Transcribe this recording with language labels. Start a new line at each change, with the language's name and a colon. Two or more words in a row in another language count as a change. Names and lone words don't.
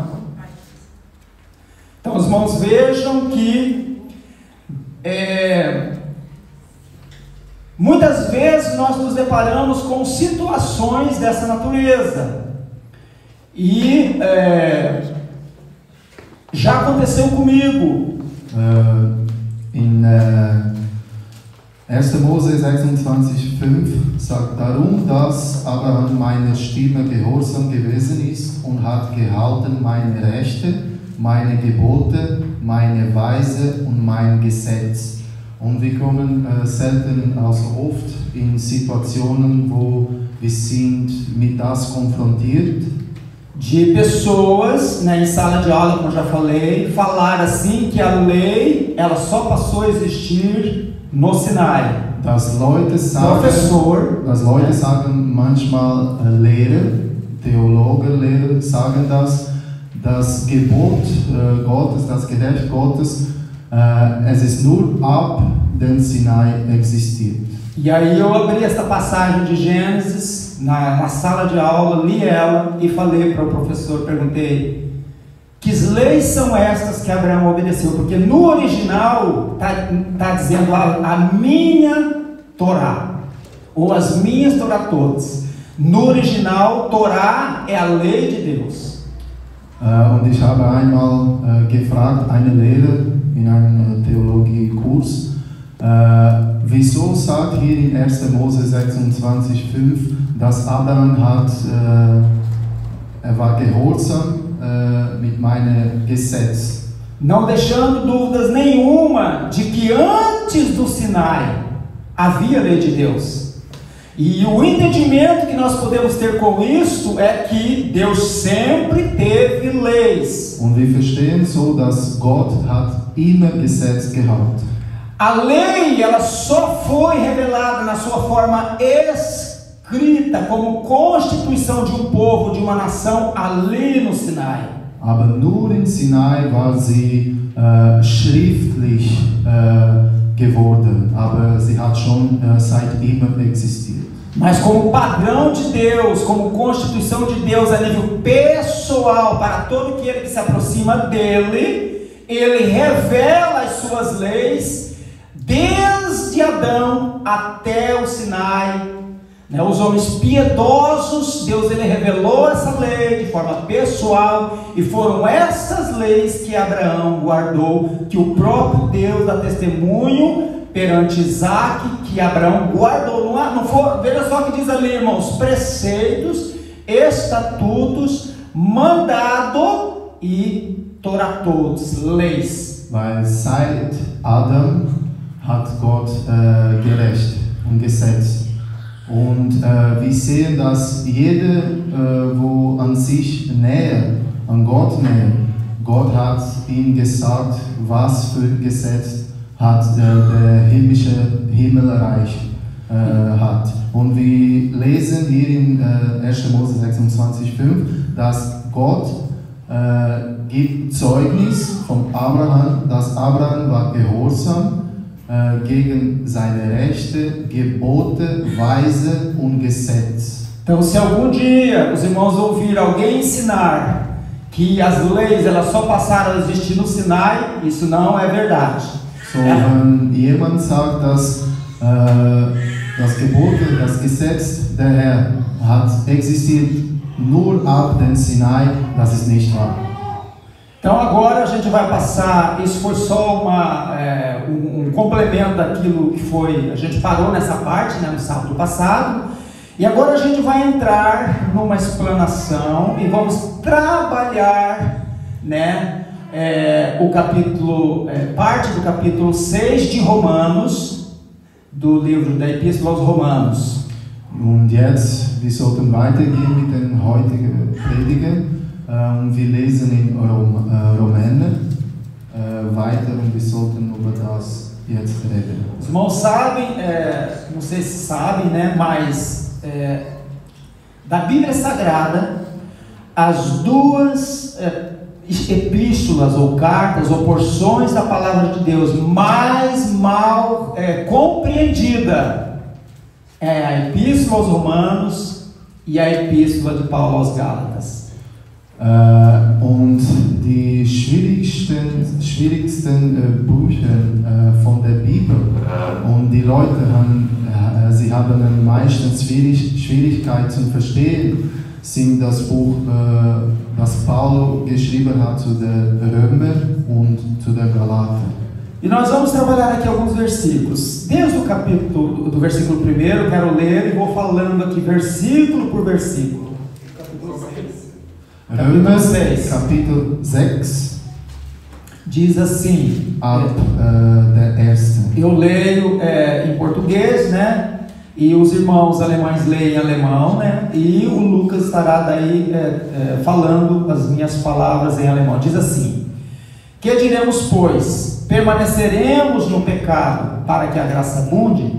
Portuguese: Então os irmãos vejam que muitas vezes nós nos deparamos com situações dessa natureza, e já aconteceu comigo.
German: In 1. Mose 26,5 sagt: Darum, dass Abraham meiner Stimme gehorsam gewesen ist und hat gehalten meine Rechte, meine Gebote, meine Weise und mein Gesetz. Und wir kommen selten, also oft in Situationen, wo wir sind mit das konfrontiert.
Portuguese: De pessoas, em sala de aula, como eu já falei, falar assim que a lei ela só passou a existir no Sinai.
German: Das Leute sagen manchmal, Lehrer, Theologen, Lehrer sagen das Gebot Gottes, das Gerecht Gottes, es ist nur ab dem Sinai existiert.
Portuguese: E aí eu abri esta passagem de Gênesis na sala de aula, li ela e falei para o professor, perguntei: que leis são estas que Abraão obedeceu? Porque no original está dizendo a minha Torá, ou as minhas Torá todas. No original, Torá é a lei de Deus.
German: Und ich habe einmal gefragt, eine Lehrer in einem Theologiekurs, wieso sagt hier in 1. Mose 26,5, dass Abraham war gehorsam mit meinem Gesetz.
Portuguese: Não deixando dúvidas nenhuma de que antes do Sinai havia a lei de Deus. E o entendimento que nós podemos ter com isso é que Deus sempre teve leis.
German: Und wir verstehen so, dass Gott hat immer Gesetz gehabt.
Portuguese: A lei, ela só foi revelada na sua forma escrita, como constituição de um povo, de uma nação, ali no Sinai.
German: Aber nur in Sinai war sie schriftlich geworden, aber sie hat schon seit immer existiert.
Portuguese: Mas como padrão de Deus, como constituição de Deus a nível pessoal, para todo aquele que se aproxima dele, ele revela as suas leis desde Adão até o Sinai, né, os homens piedosos, Deus ele revelou essa lei de forma pessoal, e foram essas leis que Abraão guardou, que o próprio Deus dá testemunho perante Isaac, que Abraão guardou. Não for, veja só o que diz ali, irmãos: preceitos, estatutos, mandado e toratos, leis.
German: Weil seit Adam hat Gott gerecht und Gesetz. Und wir sehen, dass jeder, wo an sich näher, an Gott näher, Gott hat ihm gesagt, was für ein Gesetz hat der Himmelreich hat. Und wir lesen hier in 1. Mose 26,5, dass Gott gibt Zeugnis von Abraham, dass Abraham war gehorsam gegen seine Rechte, Gebote, Weise und Gesetz.
Portuguese: Então, se algum dia os irmãos ouvirem alguém ensinar que as leis elas só passaram a existir no Sinai, isso não é verdade.
German: So, wenn jemand sagt, dass das Gebote, das Gesetz der Herr hat existiert nur ab dem Sinai, das ist nicht wahr.
Portuguese: Então agora a gente vai passar, isso foi só um complemento daquilo que foi, a gente parou nessa parte, né, no sábado passado, e agora a gente vai entrar numa explanação e vamos trabalhar, né, o capítulo, parte do capítulo 6 de Romanos, do livro da Epístola aos Romanos.
German: Und jetzt, wir sollten weitergehen mit den heutigen Predigen. Wir lesen in Romäner weiter und wir sollten über das jetzt reden.
Portuguese: Os irmãos sabem, não sei se sabem, né, mas da Bíblia Sagrada, as duas epístolas ou cartas ou porções da palavra de Deus mais mal compreendida é a Epístola aos Romanos e a Epístola de Paulo aos Gálatas.
German: Und die schwierigsten Bücher von der Bibel, und die Leute sie haben meistens Schwierigkeit zu verstehen, sind das Buch, das Paulo geschrieben hat zu der Römer und zu der Galater.
Portuguese: E nós vamos trabalhar aqui alguns versículos. Desde o capítulo, do versículo 1, eu quero ler e vou falando aqui versículo por versículo.
German: Römer, Kapitel 6,
Portuguese: diz assim,
German: ab der ersten.
Portuguese: Eu leio em português, né? E os irmãos alemães leem em alemão, né? E o Lucas estará daí falando as minhas palavras em alemão. Diz assim: que diremos, pois? Permaneceremos no pecado para que a graça abunde?